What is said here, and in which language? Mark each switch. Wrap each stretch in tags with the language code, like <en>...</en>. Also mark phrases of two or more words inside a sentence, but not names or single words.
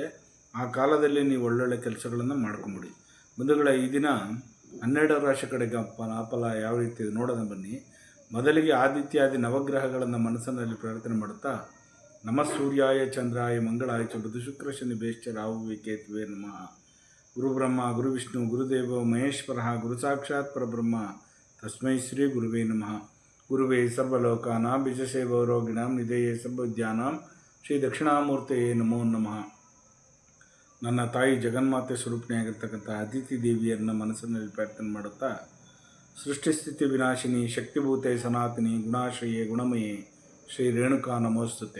<kn>ಆ ಕಾಲದಲ್ಲಿ ನೀವು ಒಳ್ಳೊಳ್ಳೆ ಕೆಲಸಗಳನ್ನು ಮಾಡ್ಕೊಂಬಿಡಿ. ಬಂಧುಗಳ ಈ ದಿನ 12 ರಾಶಿ ಕಡೆಗೆ ಫಲ ಯಾವ ರೀತಿ ಇದೆ ನೋಡೋಣ ಬನ್ನಿ. ಮೊದಲಿಗೆ ಆದಿತ್ಯಾದಿ ನವಗ್ರಹಗಳನ್ನು ಮನಸ್ಸಿನಲ್ಲಿ ಪ್ರಾರ್ಥನೆ ಮಾಡುತ್ತಾ,</kn> <sa>ನಮಃ ಸೂರ್ಯಾಯ ಚಂದ್ರಾಯ ಮಂಗಳಾಯ ಚ ಬುಧ ಶುಕ್ರ ಶನಿ ಬೇಶ್ಚ ರಾಹುವೇ ಕೇತುವೇ ನಮಃ. ಗುರು ಬ್ರಹ್ಮ ಗುರು ವಿಷ್ಣು ಗುರುದೇವ ಮಹೇಶ್ವರ ಗುರು ಸಾಕ್ಷಾತ್ ಪರಬ್ರಹ್ಮ ತಸ್ಮೈ ಶ್ರೀ ಗುರುವೇ ನಮಃ. ಗುರುವೇ ಸರ್ವಲೋಕಾನಾಂ ಬೀಜಸೇವರೋಗಿಣಾಂ ನಿಧೇಯೇ ಸರ್ವವಿದ್ಯಾನಾಂ ಶ್ರೀ ದಕ್ಷಿಣಾಮೂರ್ತಿಯೇ ನಮೋ ನಮಃ.</sa> <kn>ನನ್ನ ತಾಯಿ ಜಗನ್ಮಾತೆ ಸ್ವರೂಪಿಣಿಯಾಗಿರ್ತಕ್ಕಂಥ ಅತಿಥಿ ದೇವಿಯನ್ನು ಮನಸ್ಸಿನಲ್ಲಿ ಪ್ರಾರ್ಥನೆ ಮಾಡುತ್ತಾ,</kn> <sa>ಸೃಷ್ಟಿಸ್ಥಿತಿ ವಿನಾಶಿನಿ ಶಕ್ತಿಭೂತೆ ಸನಾತನಿ ಗುಣಾಶ್ರಯೇ ಗುಣಮಯೇ ಶ್ರೀ ರೇಣುಕಾ ನಮೋಸ್ತುತೆ.</sa>